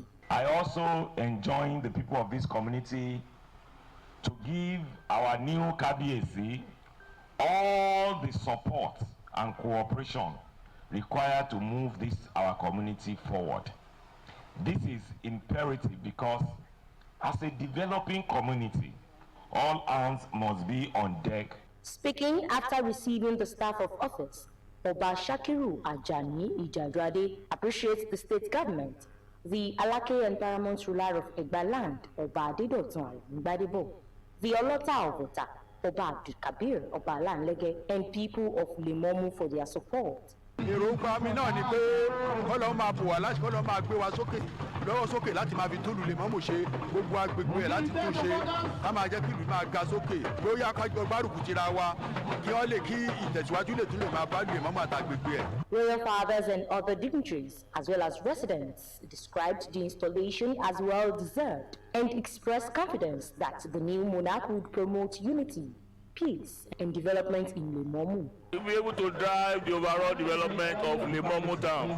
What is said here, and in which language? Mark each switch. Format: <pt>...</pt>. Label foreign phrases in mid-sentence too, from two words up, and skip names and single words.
<en>I also enjoin the people of this community to give our new KBAC all the support and cooperation required to move this our community forward. This is imperative because as a developing community, all hands must be on deck. Speaking after receiving the staff of office, Oba Shakiru Ajani Ijaduade appreciates the state government, the Alake and Paramount ruler of Egba land, Oba Adedotun Mbadebo, the Olota of Ota, Oba Abdulkabir Oba Alanlege, and people of Lemomu for their support.</en> <yo>Èròǹgbà mi náà ni pé kọ́lọ́ máa bò wá láti kọ́lọ́ máa gbé wa sókè lọ́wọ́ sókè láti máa fi tóòlù Lemomu ṣe gbogbo agbègbè ẹ̀ láti tún ṣe ká máa jẹ́ kí ìlú máa ga sókè bóyá kájọ gbárùkù tira wa kí wọ́n lè kí ìtẹ̀síwájú lè tún lè máa bá Lemomu àtàgbègbè ẹ̀.</yo> <en>Royal fathers and other dignitaries, as well as residents, described the installation as well deserved and expressed confidence that the new monarch would promote unity, peace and development in Lemomu. We'll be able to drive the overall development of Lemomu town.</en>